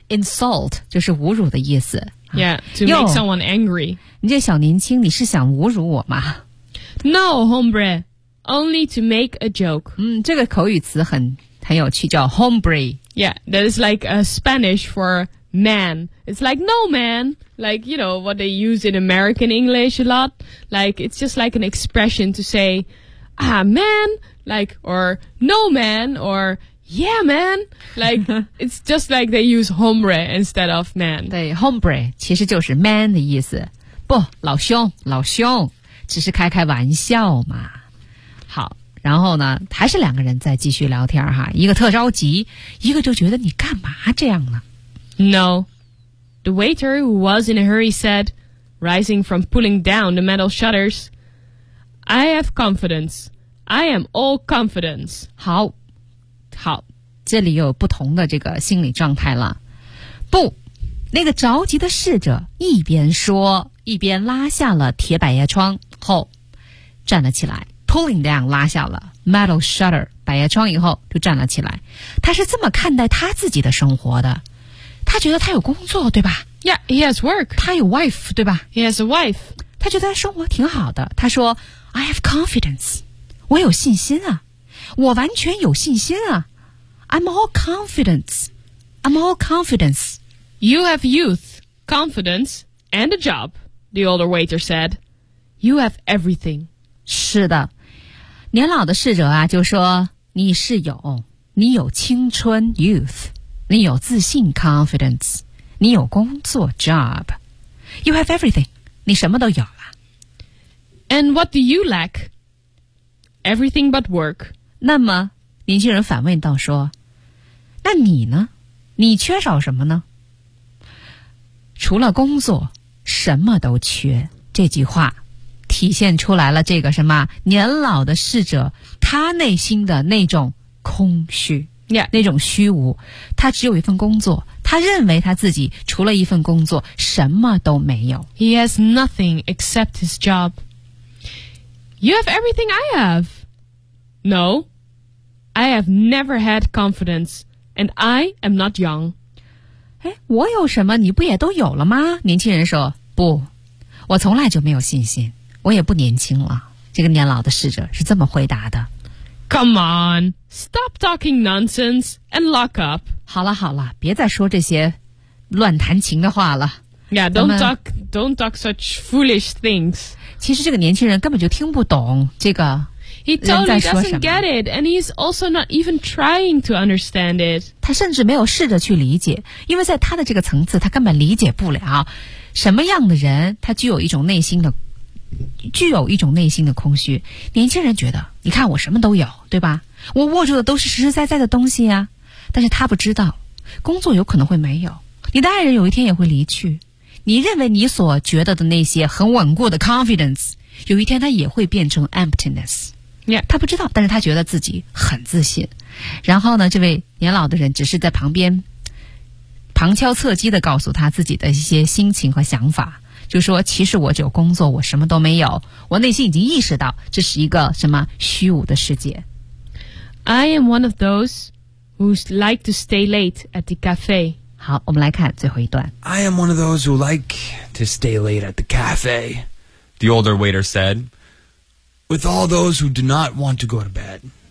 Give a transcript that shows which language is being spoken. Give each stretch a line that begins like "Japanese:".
Chinese: Insult 就是侮辱的意思。
English: Yeah, to make someone angry.
Chinese: 你这小年轻，你是想侮辱我吗？
English: No, hombre. Only to make a joke.
Chinese: 这个口语词很有趣，叫 hombre.
English: Yeah, that is like a Spanish for man. It's like no man. Like, you know, what they use in American English a lot. Like, it's just like an expression to say, ah, man, like, or no man, or yeah, man. Like, it's just like they use hombre instead of man.
Chinese: 对 ,hombre 其实就是 man 的意思。不，老兄，老兄，只是开开玩笑嘛。好，然后呢，还是两个人在继续聊天哈。一个特着急，一个就觉得你干嘛这样呢？
English: No. The waiter, who was in a hurry, said, rising from pulling down the metal shutters, I have confidence. I am all confidence.
Chinese: 好，好，这里有不同的这个心理状态了。不，那个着急的侍者一边说，一边拉下了铁百叶窗后，站了起来 ,
English: pulling down,
Chinese: 拉下了 metal shutter, 百叶窗以后就站了起来。他是这么看待他自己的生活的。他觉得他有工作，对吧？
English: Yeah, he has work.
Chinese: 他有 wife, 对吧？
English: He has a wife.
Chinese: 他觉得生活挺好的。他说
English: I have confidence.
Chinese: 我有信心啊。我完全有信心啊。
English: I'm all confidence. I'm all confidence. You have youth, confidence, and a job, the older waiter said. You have everything.
Chinese: 是的。年老的侍者啊就说你是有。你有青春 youth. 你有自信 confidence, 你有工作 job,
English: you have everything,
Chinese: 你什么都有了。
English: And what do you lack? Everything but work.
Chinese: 那么年轻人反问道说那你呢你缺少什么呢除了工作什么都缺这句话体现出来了这个什么年老的侍者他内心的那种空虚。
English: Yeah.
Chinese: 那种虚无他只有一份工作他认为他自己除了一份工作什么都没有
English: He has nothing except his job You have everything I have No I have never had confidence And I am not young
Chinese: 诶我有什么你不也都有了吗年轻人说不我从来就没有信心我也不年轻了这个年老的侍者是这么回答的
English: Come on, stop talking nonsense and lock up.
Chinese: 好了好了，别再说这些乱弹琴的话了。
English: Yeah, don't talk such foolish things.
Chinese: 其实这个年轻人根本就听不懂这个。
English: He totally doesn't get it, and he's also not even trying to understand it.
Chinese: 他甚至没有试着去理解，因为在他的这个层次，他根本理解不了什么样的人，他具有一种内心的空虚。年轻人觉得，你看我什么都有，对吧？我握住的都是实实在在的东西啊。但是他不知道，工作有可能会没有，你的爱人有一天也会离去，你认为你所觉得的那些很稳固的 confidence， 有一天它也会变成 emptiness。 Yeah. 他不知道，但是他觉得自己很自信。然后呢，这位年老的人只是在旁边旁敲侧击地告诉他自己的一些心情和想法。就说其实我只有工作我什么都没有我内心已经意识到这是一个什么虚无的世界
English: I am one of those who like to stay late at the cafe
Chinese: 好我们来看最后一段
English: I am one of those who like to stay late at the cafe The older waiter said With all those who do not want to go to bed